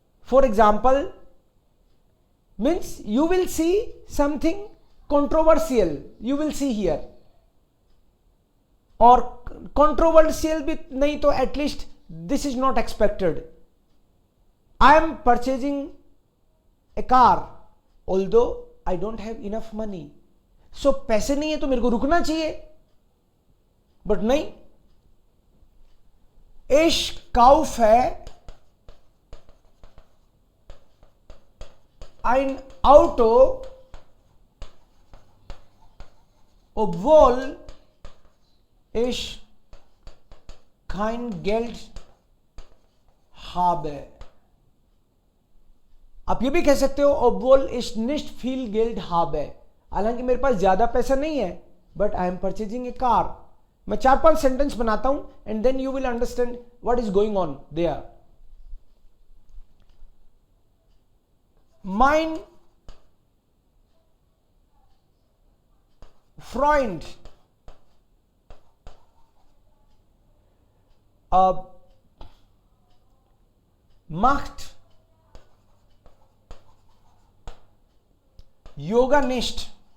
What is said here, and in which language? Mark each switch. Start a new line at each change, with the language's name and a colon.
English: for example, means you will see something controversial, you will see here,
Hindi: और
English: controversial
Hindi: भी नहीं तो
English: At least this is not expected. I am purchasing a car although I don't have enough money.
Hindi: सो पैसे नहीं है तो मेरे को रुकना चाहिए, बट नहीं.
German: Ich kaufe ein Auto, obwohl ich kein Geld habe.
Hindi: आप ये भी कह सकते हो
German: obwohl ich nicht viel Geld habe,
Hindi: हालांकि मेरे पास ज्यादा पैसा नहीं है,
English: But I am purchasing a car.
Hindi: मैं 4-5 सेंटेंस बनाता हूं
English: And then you will understand what is going on there.
German: Mein Freund macht Yoga nicht.